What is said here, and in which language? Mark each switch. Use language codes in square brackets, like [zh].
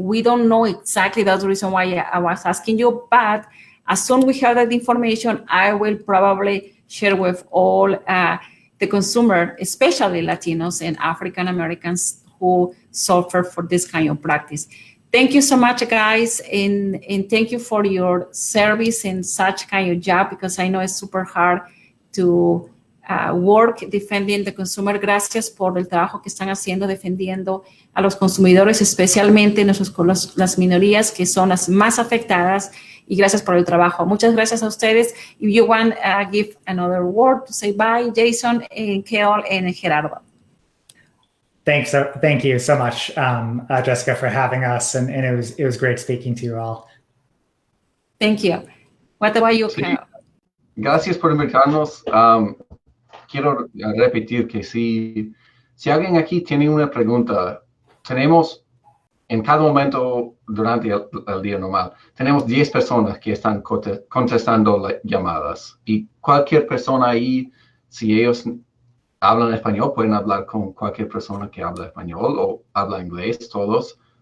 [en] We don't know exactly. That's the reason why I was asking you. But as soon as we have that information, I will probably share with all the consumer, especially Latinos and African Americans who suffer for this kind of practice. Thank you so much, guys, and thank you for your service in such kind of job, because I know it's super hard to work defending the consumer. [es] Gracias por el trabajo que están haciendo defendiendo a los consumidores, especialmente las minorías que son las más afectadas, y gracias por el trabajo. Muchas gracias a ustedes. [en] If you want give another word to say bye, Jason, and 𝐤𝐬, and Gerardo. Thank you so much, Jessica, for having us, and it was great speaking to you all. Thank you. What about you, [es] Sí. 𝐤𝐬? Gracias por invitarnos. Quiero repetir que si alguien aquí tiene una pregunta, tenemos en cada momento durante el día normal, tenemos 10 personas que están contestando las llamadas, y cualquier persona ahí, si ellos hablan español, pueden hablar con cualquier persona que habla español o habla inglés, todos.